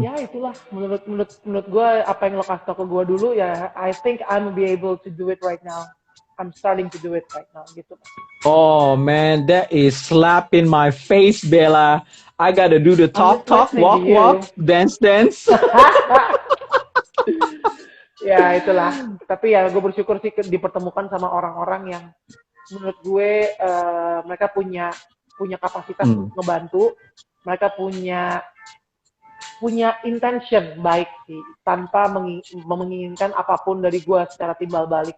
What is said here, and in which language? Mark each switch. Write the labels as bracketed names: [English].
[Indonesian] Ya itulah menurut gue apa yang lo kasih tau ke gue dulu ya. [English] I think I'm be able to do it right now. I'm starting to do it right now gitu. Oh man, that is slap in my face, Bella. I gotta do the talk, walk, dance. [Indonesian] Ya itulah. Tapi ya gue bersyukur sih dipertemukan sama orang-orang yang menurut gue mereka punya kapasitas untuk ngebantu. Mereka punya intention baik sih, tanpa menginginkan apapun dari gue secara timbal balik.